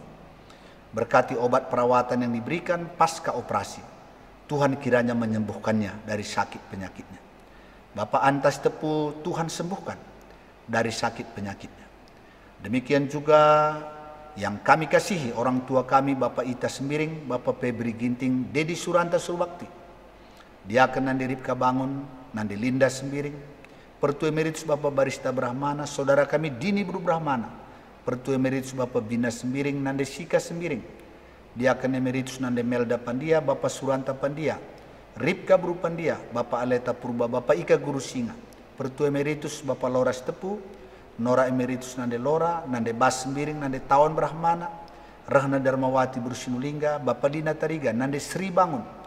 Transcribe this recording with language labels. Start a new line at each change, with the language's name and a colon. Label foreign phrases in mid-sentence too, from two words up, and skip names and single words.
Indonesian: Berkati obat perawatan yang diberikan pasca operasi. Tuhan kiranya menyembuhkannya dari sakit penyakitnya. Bapak Antas Tepu, Tuhan sembuhkan dari sakit penyakitnya. Demikian juga yang kami kasihi orang tua kami, Bapak Ita Sembiring, Bapak Febri Ginting, Dedi Suranta Surbakti, Diaken Nandi Ripka Bangun, Nandi Linda Sembiring, Pertua Emeritus Bapak Barista Brahmana, saudara kami Dini Bru Brahmana, Pertua Emeritus Bapak Bina Sembiring, Nandi Sika Sembiring, Diaken Emeritus Nandi Melda Pandia, Bapak Suranta Pandia, Ripka Bru Pandia, Bapak Aleta Purba, Bapak Ika Guru Singa, Pertua Emeritus Bapak Laura Tepu, Nora Emeritus Nande Lora, Nande Bas Sembiring, Nande Tawan Brahmana, Rahna Darmawati Bursinulingga, Bapak Dina Tariga, Nande Sri Bangun,